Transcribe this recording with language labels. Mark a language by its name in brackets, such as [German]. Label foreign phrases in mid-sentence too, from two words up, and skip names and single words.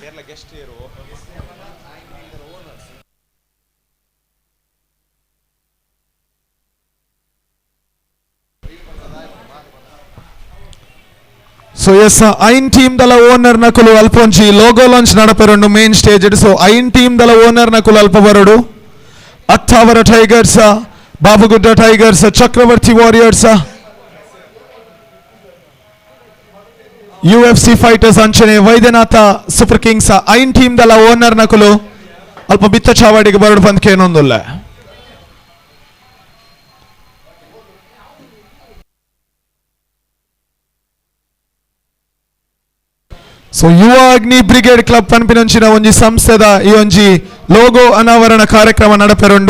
[Tulu] So yes, ein team dala owner nakulu alponchi logo launch nadaperondu main stage. So ein team dala owner nakulu alpavarudu Attvavara Tigers, Babagudda Tigers, Chakravarti Warriors, UFC Fighters ಅಂಚನೆ ವೈದ್ಯನಾಥ ಸೂಪರ್ ಕಿಂಗ್ಸ್ ಐನ್ ಟೀಮ್ ದಲ್ಲ ಓನರ್ ನಕಲು ಅಲ್ಪ ಬಿತ್ತ ಚಾವಾಡಿಗೆ ಬರಡು ಬಂದಕ್ಕೆ ಏನೊಂದಿಲ್ಲ. ಸೊ ಯುವ ಅಗ್ನಿ ಬ್ರಿಗೇಡ್ ಕ್ಲಬ್ ಪನ್ಪಿನಂಚಿನ ಒಂಜಿ ಸಂಸ್ಥೆದ ಈ ಒಂಜಿ ಲೋಗೋ ಅನಾವರಣ ಕಾರ್ಯಕ್ರಮ ನಡಪೆರೊಂಡು.